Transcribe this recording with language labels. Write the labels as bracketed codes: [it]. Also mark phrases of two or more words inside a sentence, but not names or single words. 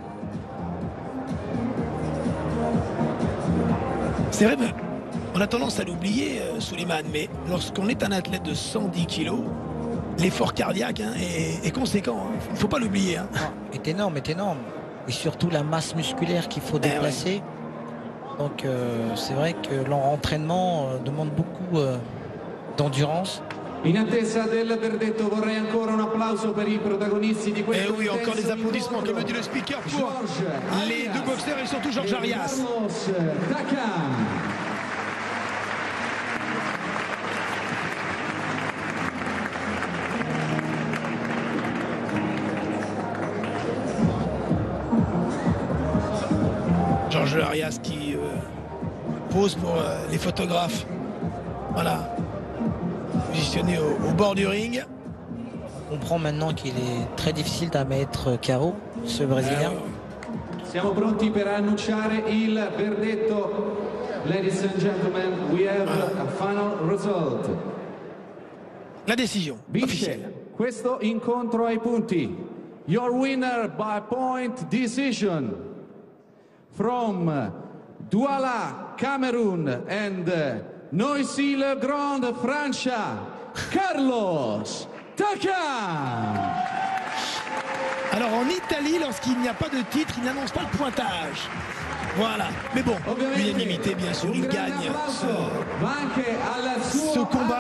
[fr] C'est vrai, mais on a tendance à l'oublier, Souleymane, mais lorsqu'on est un athlète de 110 kilos, l'effort cardiaque est conséquent. Il ne faut pas l'oublier. Est énorme. Et surtout la masse musculaire qu'il faut déplacer. Ouais. Donc c'est vrai que l'entraînement demande beaucoup d'endurance. [it] In attesa del verdetto vorrei ancora un applauso per i protagonisti di questo. [fr] Et oui, encore des applaudissements, comme le dit le speaker, pour les deux boxeurs et surtout Georges Arias. Georges Arias qui pose pour les photographes. Voilà. Positionné au bord du ring. On comprend maintenant qu'il est très difficile à mettre KO, ce Brésilien. [it] Siamo pronti per annunciare il verdetto. [en] Ladies and gentlemen, we have a final result. [fr] La décision officielle. [it] Questo incontro ai punti. [en] Your winner by point decision from Douala, Cameroon and Noisy-le-Grand, Francia, Carlos Takam. [fr] Alors en Italie, lorsqu'il n'y a pas de titre, il n'annonce pas le pointage. Voilà. Mais bon, l'unanimité, bien sûr, il gagne ce combat.